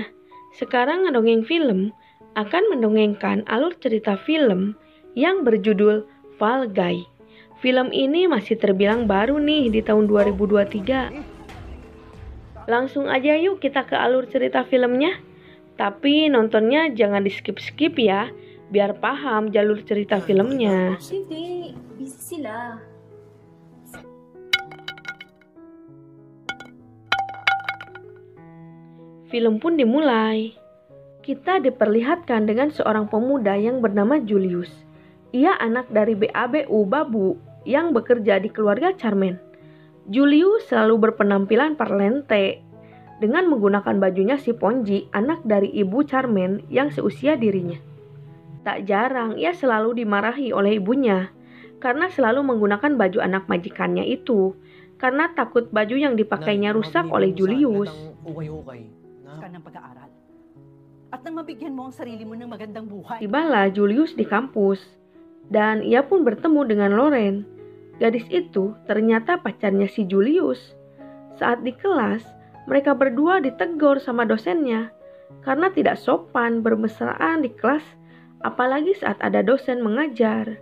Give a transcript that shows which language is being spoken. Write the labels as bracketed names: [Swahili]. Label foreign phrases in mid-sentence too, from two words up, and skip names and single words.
[Indonesian] Sekarang ngedongeng film akan mendongengkan alur cerita film yang berjudul Fall Guy. Film ini masih terbilang baru nih di tahun 2023. Langsung aja yuk kita ke alur cerita filmnya. Tapi nontonnya jangan di skip-skip ya, biar paham jalur cerita filmnya. [Filipino] Hindi, busy sila. [Indonesian] Film pun dimulai. Kita diperlihatkan dengan seorang pemuda yang bernama Julius. Ia anak dari BABU Babu yang bekerja di keluarga Charmaine. Julius selalu berpenampilan parlente dengan menggunakan bajunya si Ponji, anak dari ibu Charmaine yang seusia dirinya. Tak jarang ia selalu dimarahi oleh ibunya karena selalu menggunakan baju anak majikannya itu, karena takut baju yang dipakainya rusak oleh Julius. [Filipino] Ng pag-aaral. At nang mabigyan mo ang sarili mo ng magandang buhay. [Indonesian] Tibalah Julius di kampus, dan ia pun bertemu dengan Lauren. Gadis itu ternyata pacarnya si Julius. Saat di kelas, mereka berdua ditegur sama dosennya karena tidak sopan bermesraan di kelas, apalagi saat ada dosen mengajar.